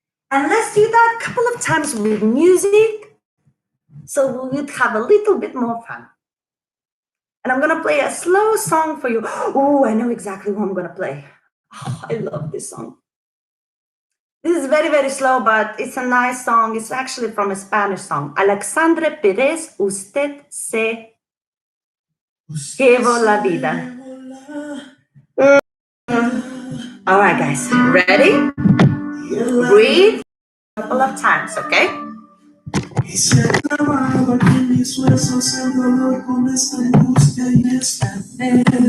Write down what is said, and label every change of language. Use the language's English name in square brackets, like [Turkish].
[English] And let's do that a couple of times with music so we would have a little bit more fun. And I'm going to play a slow song for you. Oh, I know exactly what I'm going to play. Oh, I love this song. This is very, very slow, but it's a nice song. It's actually from a Spanish song. [Spanish] Alexandre Pérez, usted se llevó la vida. [English] All right, guys. Ready? Breathe a couple of times, okay? [Spanish] Y se clavaba aquí en mis huesos el dolor con esta angustia y esta pena.